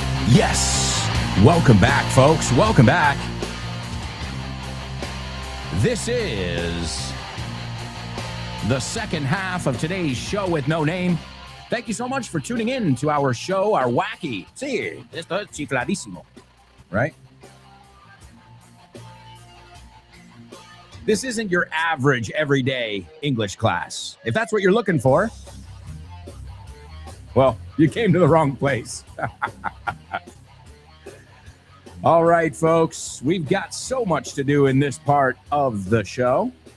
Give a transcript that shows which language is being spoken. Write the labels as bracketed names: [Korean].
[English] Yes. Welcome back, folks. Welcome back. This is the second half of today's show with no name. Thank you so much for tuning in to our show, our wacky. [Spanish] Sí, esto es chifladísimo, right? [English] This isn't your average everyday English class. If that's what you're looking for, well, you came to the wrong place. All right, folks, we've got so much to do in this part of the show.